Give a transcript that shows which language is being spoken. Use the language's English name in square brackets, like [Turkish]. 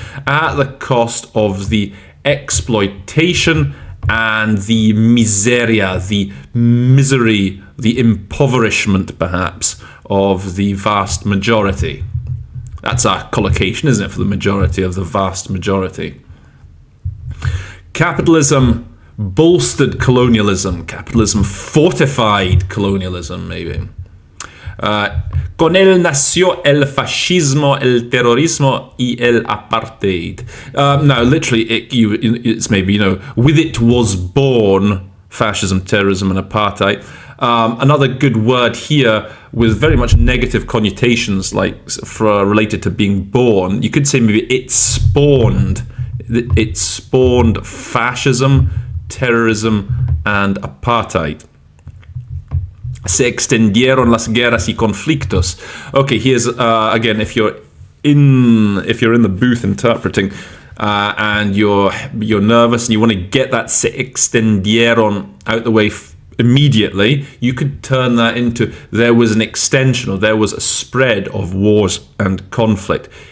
[English] At the cost of the exploitation and the miseria, the misery, the impoverishment perhaps of the vast majority. That's our collocation, isn't it, for the majority of the vast majority. Capitalism bolstered colonialism. Capitalism fortified colonialism, maybe. [Spanish] Con él nació el fascismo, el terrorismo y el apartheid. [English] Now, literally, it's maybe, with it was born fascism, terrorism, and apartheid. Another good word here with very much negative connotations, like related to being born. You could say maybe it spawned fascism, terrorism, and apartheid. [Spanish] Se extendieron las guerras y conflictos. [English] Okay, here's again, if you're in the booth interpreting and you're nervous and you want to get that [Spanish] se extendieron [English] out the way immediately, you could turn that into there was an extension or there was a spread of wars and conflict.